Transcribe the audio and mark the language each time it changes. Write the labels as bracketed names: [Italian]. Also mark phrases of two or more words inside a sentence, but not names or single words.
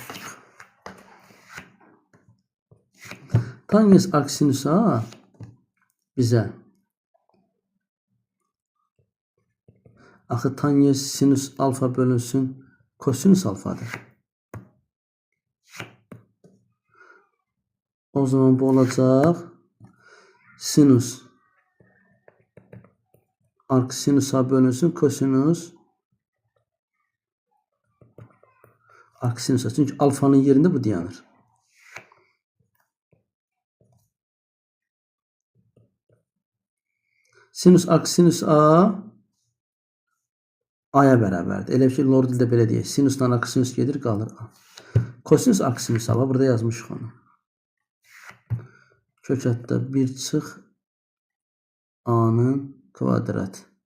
[Azerbaijani] Tanyens arc A bize axı tanyens sinüs alfa bölünsün kosinüs alfadır. O zaman bu olacaq sinüs arc A bölünsün kosinüs arc A. Çünkü alfanın yerinde bu dayanır. Sinüs arc A A'ya bərabərdir. Elə ki lord dildə belə deyək. Sinüsdən arc gedir, qalır A. Kosinüs arc A var. Burada yazmışıq onu. Kök altda 1 çıx A'nın kvadrat.